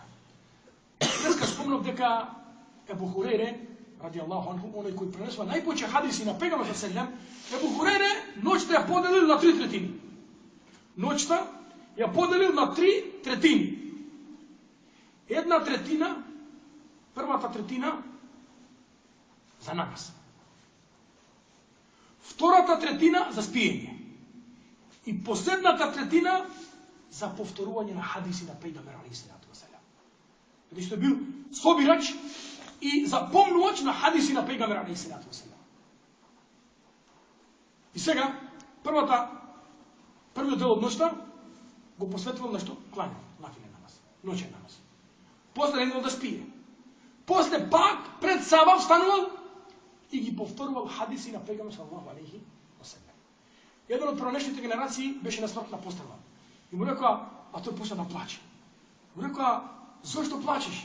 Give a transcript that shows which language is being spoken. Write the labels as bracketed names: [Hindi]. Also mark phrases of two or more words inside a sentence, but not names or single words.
[Macedonian] Dneska spomnog deka Ebu Hureyre, [Arabic] رضي الله عنه, [Macedonian] onaj koji prenesva najpoče hadisi na pegama sallam, Ebu Hureyre noćta je podelil na 3/3. Noćta je podelil na 3/3. 1/3, prvata tretina za namaz. Втората третина за спиење. И последната третина за повторување на хадиси на пейгамбер [Arabic] عليه الصلاة والسلام. [Macedonian] Бидејќи што бил собирач и запомнувач на хадиси на пейгамбер [Arabic] عليه الصلاة والسلام. [Macedonian] И сега првиот дел од ноќта го посветувал на што? Клањање, нафилен намаз, ноќен намаз. После едно да спие. После пак пред сабав станувал и ги повторувал хадиси на пегамбер [Arabic] صلى الله عليه وسلم. [Macedonian] Еден од пронешните генерации беше на смртна постела. И му рекоа, а тој почна да плаче. Му рекоа, зошто плачеш?